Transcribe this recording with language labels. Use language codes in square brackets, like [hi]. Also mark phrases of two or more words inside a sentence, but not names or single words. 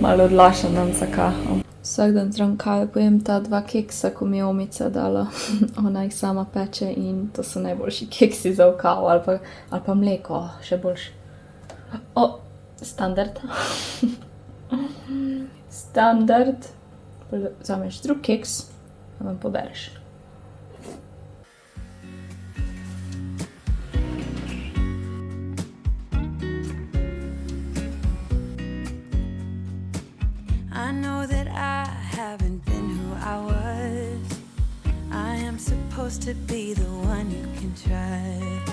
[sl] Malo odlašam dan za kavo. Vsak dan zraven kave pojem ta 2 keksa, ko mi je omica dala. Ona jih sama peče in to so najboljši keksi za v kavo ali pa mleko, še boljše. Standard. Standard. Vzameš drug keks, pa vam pobereš. [en] I know that I haven't been who I was. I am supposed to be the one you can trust.